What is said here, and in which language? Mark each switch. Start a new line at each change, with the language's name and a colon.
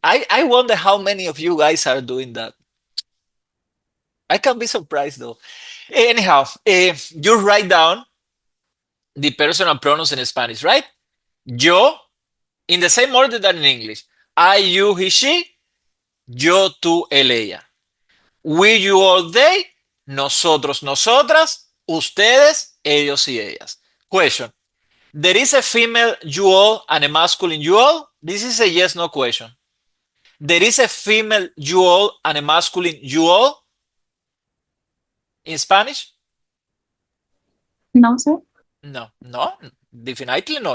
English: I wonder how many of you guys are doing that. I can be surprised though. Anyhow, you write down the personal pronouns in Spanish, right? Yo, in the same order than in English. I, you, he, she,
Spanish: yo, tú, él, ella.
English: We, you, all, they,
Spanish: nosotros, nosotras, ustedes, ellos y ellas.
English: Question. There is a female you all and a masculine you all? This is a yes no question. There is a female you all and a masculine you all in Spanish? No, sir. No, no, definitely no.